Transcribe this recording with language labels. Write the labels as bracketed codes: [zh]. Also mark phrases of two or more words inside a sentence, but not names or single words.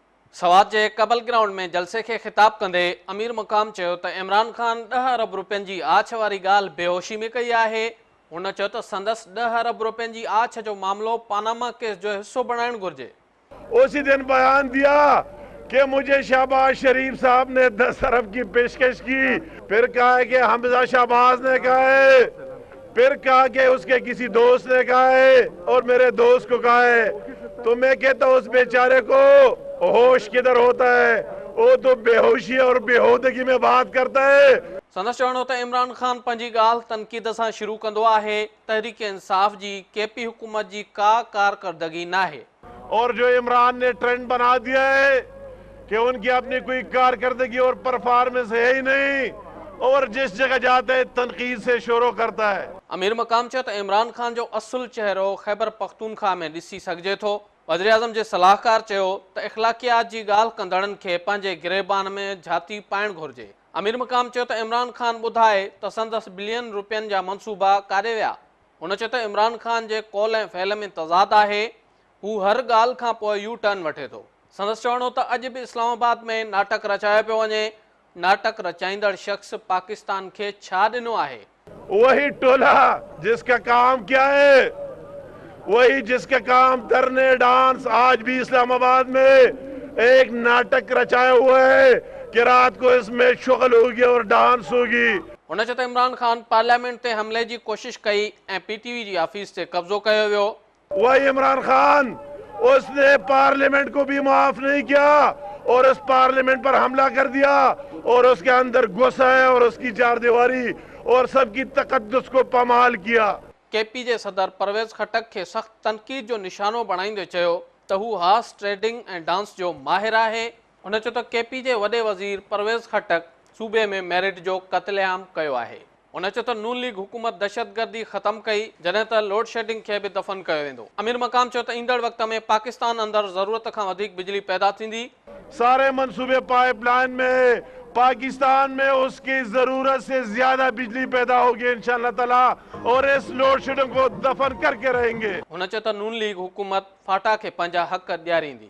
[sd] सवात जे कबल ग्राउंड में जलसे के खिताब कंदे अमीर मुकाम चयो त इमरान खान 10 अरब रुपयनि जी आछ वारी ॻाल्हि बेहोशी में कई आहे। हुन चयो त संदसि 10 अरब रुपयनि जी आछ जो मामलो पानामा केस जो हिस्सो बणाइणु घुर्जे। [ur] اسی دن بیان دیا کہ مجھے شہباز شریف صاحب نے 10 ارب کی پیشکش کی، پھر کہا ہے کہ حمزہ شہباز نے کہا ہے، پھر کہا کہ اس کے کسی دوست نے کہا ہے اور میرے دوست کو کہا ہے. تو میں کہتا ہوں اس بیچارے کو ہوش کدھر ہوتا ہے، وہ تو بے ہوشی اور بیہودگی میں بات کرتا ہے. [sd] संदसि चवणो त इमरान खान पंहिंजी ॻाल्हि तनक़ीद सां शुरू कंदो आहे। तहरीक इंसाफ जी केपी हुकूमत जी का कारकर्दगी नाहे [ur] اور جو عمران نے ٹرینڈ بنا دیا ہے کہ ان کی اپنی کوئی کارکردگی اور پرفارمنس ہے ہی نہیں، اور جس جگہ جاتا ہے تنقید سے شروع کرتا ہے. [sd] अमीर मकाम चयो त इमरान खान जो असुल चेहरो खैबर पख्तूनख्वा में ॾिसी सघिजे थो। वज़ीर आज़म जे सलाहकार चयो त इख़्लाक़ियात जी ॻाल्हि कंदड़नि खे पंहिंजे गिरेबान में झाती पाइणु घुर्जे। अमीर मकाम चयो त इमरान खान ॿुधाए त संदसि बिलियन रुपयनि जा मनसूबा काॾे विया। हुन चयो त इमरान खान जे कौल ऐं फ़ैल में तज़ाद आहे। हू हर ॻाल्हि खां पोइ [en] U-turn [sd] वठे थो। संदसि चवणो त अॼु बि इस्लामाबाद में नाटक रचायो पियो वञे। नाटक रचाईंदड़ शख़्स पाकिस्तान के छा ॾिनो आहे? [ur] وہی ٹولہ جس کا کام کیا ہے، وہی جس کا کام دھرنے ڈانس. آج بھی اسلام آباد میں ایک ناٹک رچایا ہوا ہے کہ رات کو اس میں شغل ہوگی اور ڈانس ہوگی. [sd] हुन चयो त इमरान खान पार्लियामेंट ते हमले जी कोशिश कई ऐं पीटीवी जी ऑफिस ते कब्ज़ो कयो वियो। [ur] وہی عمران خان، اس نے پارلیمنٹ کو بھی معاف نہیں کیا اور اس پارلیمنٹ پر حملہ کر دیا اور اس کے اندر گھسا ہے اور اس کی چار دیواری اور سب کی تقدس کو پامال کیا. [sd] केपी जे सदर परवेज़ खटक खे सख़्त तनक़ीद जो निशानो बणाईंदे चयो त हू [en] horse trading [sd] ऐं डांस जो माहिर आहे। हुन चयो त केपी जे वॾे वज़ीर परवेज़ खटक सूबे में मेरिट जो क़त्लेआम कयो आहे। हुन चयो त नून लीग हुकूमत दहशतगर्दी ख़तम कई जॾहिं त [en] load shedding [sd] खे बि दफ़न कयो वेंदो। अमीर मकाम चयो त ईंदड़ वक़्त में पाकिस्तान अंदर ज़रूरत खां वधीक बिजली पैदा थींदी। [ur] سارے منصوبے پائپ لائن میں، پاکستان میں اس کی ضرورت سے زیادہ بجلی پیدا ہوگی [ar] إن شاء الله تعالى, [ur] اور اس [en] load shedding [ur] کو دفن کر کے رہیں گے. [sd] हुन चयो त नून लीग हुकूमत फाटा खे पंहिंजा हक़ ॾियारींदी।